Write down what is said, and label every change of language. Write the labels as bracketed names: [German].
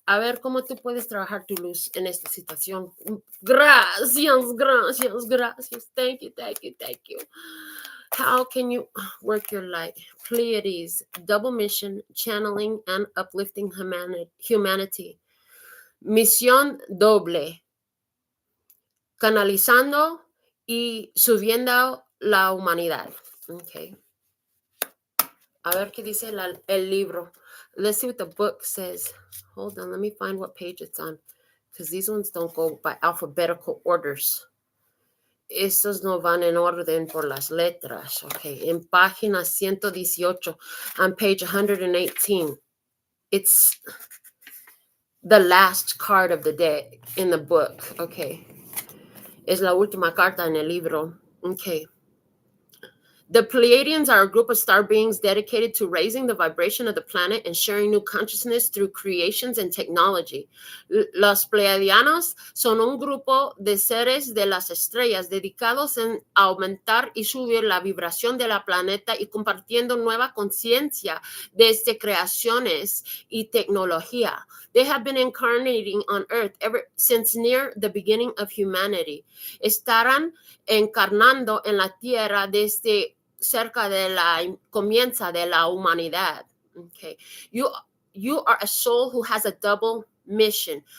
[Spanish] A ver cómo tú puedes trabajar tu luz en esta situación. Gracias, gracias, gracias. [English] Thank you, thank you, thank you. How can you work your light? Pleiades, double mission, channeling and uplifting humanity. [Spanish] Misión doble, canalizando y subiendo la humanidad. Okay. A ver qué dice el libro. [English] Let's see what the book says. Hold on, let me find what page it's on. Because these ones don't go by alphabetical orders. [Spanish] Estos no van en orden por las letras. Okay, en página 118, [English] on page 118. It's the last card of the day in the book. Okay. [Spanish] Es la última carta en el libro. Okay. [English] The Pleiadians are a group of star beings dedicated to raising the vibration of the planet and sharing new consciousness through creations and technology. [Spanish] Los Pleiadianos son un grupo de seres de las estrellas dedicados en aumentar y subir la vibración de la planeta y compartiendo nueva conciencia desde creaciones y tecnología. [English] They have been incarnating on Earth ever since near the beginning of humanity. [Spanish] Estarán encarnando en la Tierra desde cerca de la comienza de la humanidad. Okay. [English] You are a soul who has a double mission.